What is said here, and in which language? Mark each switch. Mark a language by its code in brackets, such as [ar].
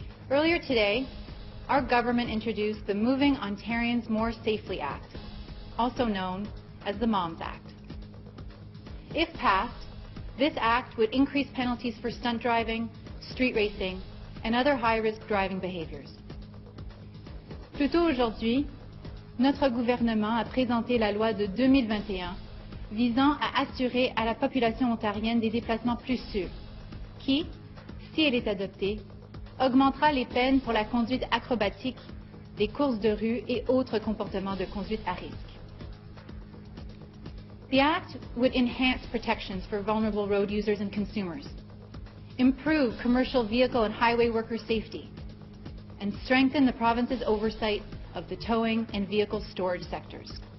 [en] Earlier today, our government introduced the Moving Ontarians More Safely Act, also known as the MOMS Act. If passed, this act would increase penalties for stunt driving, street racing, and other high-risk driving behaviors. [fr] Plus tôt aujourd'hui, notre gouvernement a présenté la loi de 2021 visant à assurer à la population ontarienne des déplacements plus sûrs, qui, si elle est adoptée, augmentera les peines pour la conduite acrobatique, des courses de rue et autres comportements de conduite à risque. [en] The Act would enhance protections for vulnerable road users and consumers, improve commercial vehicle and highway worker safety, and strengthen the province's oversight of the towing and vehicle storage sectors.